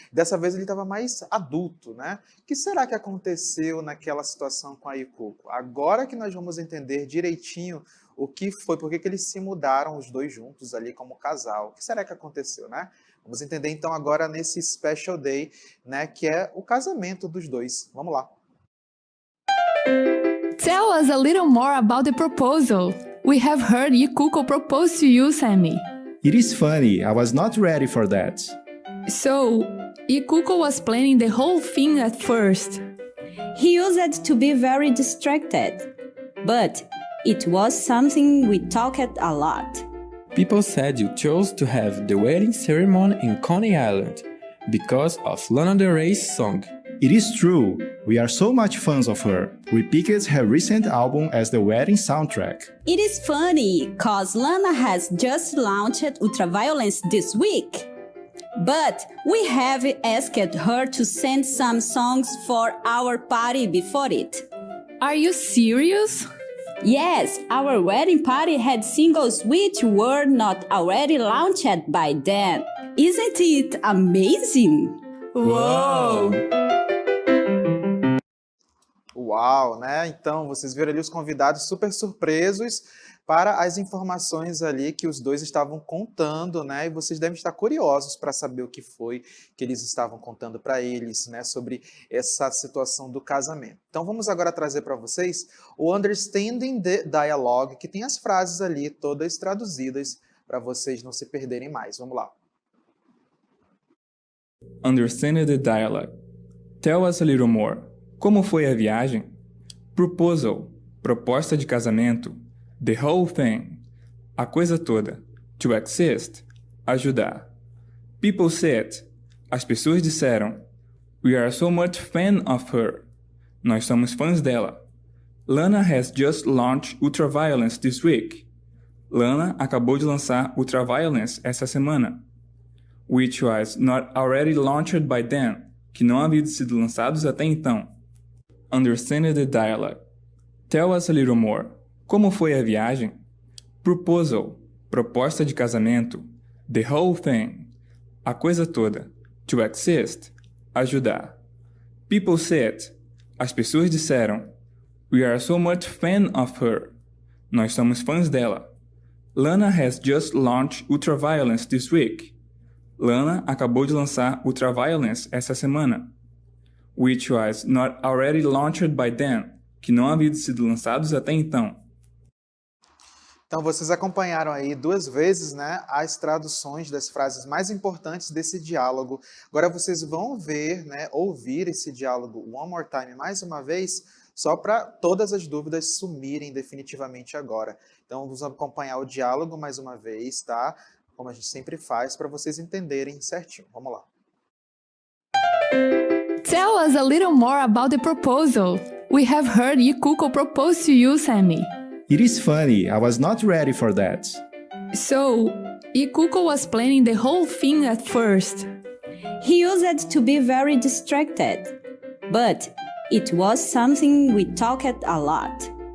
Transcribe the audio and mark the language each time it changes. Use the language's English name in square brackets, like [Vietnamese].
[Portuguese] Dessa vez ele estava mais adulto, né? O que será que aconteceu naquela situação com a Ikuko? Agora que nós vamos entender direitinho o que foi, por que eles se mudaram os 2 juntos ali como casal. O que será que aconteceu, né? Vamos entender então agora nesse Special Day, né, que é o casamento dos 2. Vamos lá. [English] Tell us a little more about the proposal. We have heard Ikuko propose to you, Sammy. It is funny, I was not ready for that. So, Ikuko was planning the whole thing at first. He used to be very distracted, but it was something we talked a lot. People said you chose to have the wedding ceremony in Coney Island because of Lana Del Rey's song. It is true, we are so much fans of her. We picked her recent album as the wedding soundtrack. It is funny, cause Lana has just launched Ultraviolence this week. But we have asked her to send some songs for our party before it. Are you serious? Yes, our wedding party had singles which were not already launched by then. Isn't it amazing? Whoa! [Portuguese] Uau, né? Então, vocês viram ali os convidados super surpresos para as informações ali que os dois estavam contando, né? E vocês devem estar curiosos para saber o que foi que eles estavam contando para eles, né? Sobre essa situação do casamento. Então, vamos agora trazer para vocês o Understanding the Dialogue, que tem as frases ali todas traduzidas para vocês não se perderem mais. Vamos lá. [English] Understand the dialogue. Tell us a little more. [Portuguese] Como foi a viagem? [English] Proposal. [Portuguese] Proposta de casamento. [English] The whole thing. [Portuguese] A coisa toda. [English] To assist. [Portuguese] Ajudar. [English] People said. [Portuguese] As pessoas disseram. [English] We are so much fan of her. [Portuguese] Nós somos fãs dela. [English] Lana has just launched Ultraviolence this week. [Portuguese] Lana acabou de lançar Ultraviolence essa semana. [English] Which was not already launched by then. [Portuguese] Que não haviam sido lançados até então. [English] Understand the dialogue. Tell us a little more. [Portuguese] Como foi a viagem? [English] Proposal. [Portuguese] Proposta de casamento. [English] The whole thing. [Portuguese] A coisa toda. [English] To assist. [Portuguese] Ajudar. [English] People said. [Portuguese] As pessoas disseram. [English] We are so much fan of her. [Portuguese] Nós somos fãs dela. [English] Lana has just launched Ultraviolence this week. [Portuguese] Lana acabou de lançar Ultraviolence essa semana. [English] Which was not already launched by then. [Portuguese] Que não haviam sido lançados até então. Então, vocês acompanharam aí 2 vezes, né, as traduções das frases mais importantes desse diálogo. Agora vocês vão ver, né, ouvir esse diálogo [English] one more time, [Portuguese] mais uma vez, só para todas as dúvidas sumirem definitivamente agora. Então, vamos acompanhar o diálogo mais uma vez, tá? Como a gente sempre faz, para vocês entenderem certinho. Vamos lá. [English] Tell us a little more about the proposal. We have heard Yikuko propose to you, Sammy. It is funny, I was not ready for that. So, Yikuko was planning the whole thing at first. He used to be very distracted, but it was something we talked a lot.